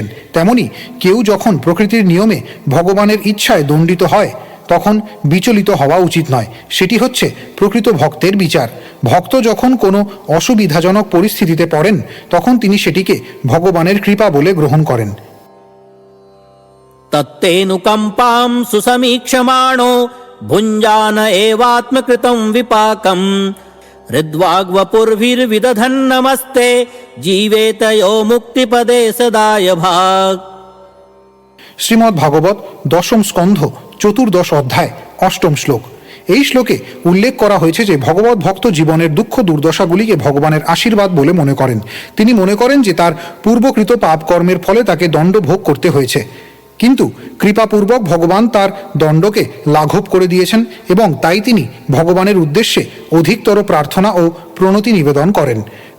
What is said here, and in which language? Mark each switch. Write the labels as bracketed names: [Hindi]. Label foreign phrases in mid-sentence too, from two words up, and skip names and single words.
[Bangla] তেমনি কেউ যখন প্রকৃতির নিয়মে ভগবানের ইচ্ছায় দণ্ডিত হয় তখন বিচলিত হওয়া উচিত নয়। সেটি হচ্ছে প্রকৃত ভক্তের বিচার। ভক্ত যখন কোনো অসুবিধাজনক পরিস্থিতিতে পড়েন তখন তিনি সেটিকে ভগবানের কৃপা বলে গ্রহণ করেন। [Sanskrit] तत्तेऽनुकम्पां सुसमीक्षमाणो भुञ्जान एवात्मकृतं विपाकम् हृद्वाग्वपुर्भिर्विदधन्नमस्ते जीवेत यो मुक्तिपदे सदाय भाग। [Bangla] শ্রীমদ্ ভাগবত দশম স্কন্ধ চতুর্দশ অধ্যায় অষ্টম শ্লোক। এই শ্লোকে উল্লেখ করা হয়েছে যে ভগবত ভক্ত জীবনের দুঃখ দুর্দশাগুলিকে ভগবানের আশীর্বাদ বলে মনে করেন। তিনি মনে করেন যে তার পূর্বকৃত পাপ কর্মের ফলে তাকে দণ্ড ভোগ করতে হয়েছে, কিন্তু কৃপাপূর্বক ভগবান তার দণ্ডকে লাঘব করে দিয়েছেন এবং তাই তিনি ভগবানের উদ্দেশ্যে অধিকতর প্রার্থনা ও প্রণতি নিবেদন করেন।